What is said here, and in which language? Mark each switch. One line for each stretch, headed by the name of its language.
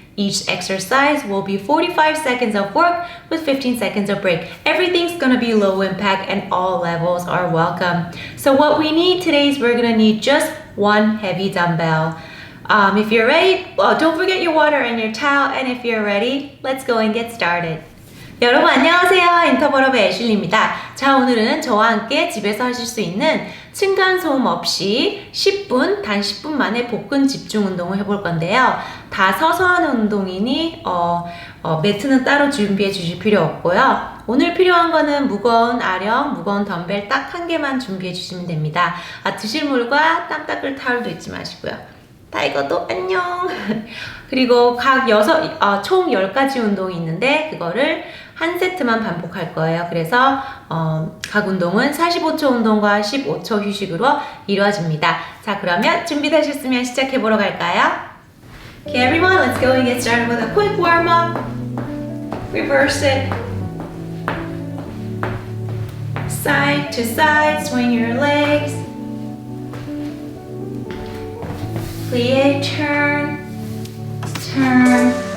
English: Each exercise will be 45 seconds of work with 15 seconds of break. Everything's gonna be low impact and all levels are welcome. So what we need today is we're gonna need just one heavy dumbbell. If you're ready, well, don't forget your water and your towel. And if you're ready, let's go and get started.
Korean: 여러분 안녕하세요. 인터벌업의 애슐리입니다. 자, 오늘은 저와 함께 집에서 하실 수 있는 층간소음 없이 10분, 단 10분 만에 복근 집중 운동을 해볼 건데요. 다 서서 하는 운동이니 매트는 따로 준비해 주실 필요 없고요. 오늘 필요한 거는 무거운 아령, 무거운 덤벨 딱 한 개만 준비해 주시면 됩니다. 드실 물과 땀 닦을 타올도 잊지 마시고요. 타이거도 안녕. 그리고 총 10가지 운동이 있는데 그거를 한 세트만 반복할 거예요. 그래서 각 운동은 45초 운동과 15초 휴식으로 이루어집니다. 자, 그러면 준비되셨으면 시작해보러 갈까요?
English: Okay, everyone, let's go and get started with a quick warm-up. Reverse it. Side to side, swing your legs. Plie, turn, turn.